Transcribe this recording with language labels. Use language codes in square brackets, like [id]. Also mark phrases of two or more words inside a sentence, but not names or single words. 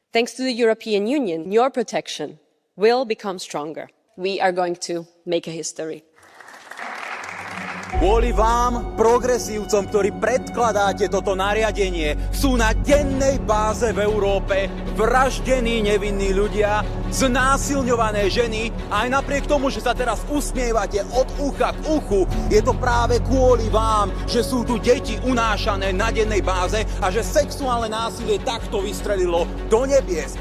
[en] Thanks to the European Union, your protection will become stronger. We are going to make a history. [sk] Kvôli vám, progresívcom, ktorí predkladáte toto nariadenie, sú na dennej báze v Európe vraždení nevinní ľudia, znásilňované ženy a aj napriek tomu, že sa teraz usmievate od ucha k uchu, je to práve kvôli vám, že sú tu deti unášané na dennej báze a že sexuálne násilie takto vystrelilo do nebies.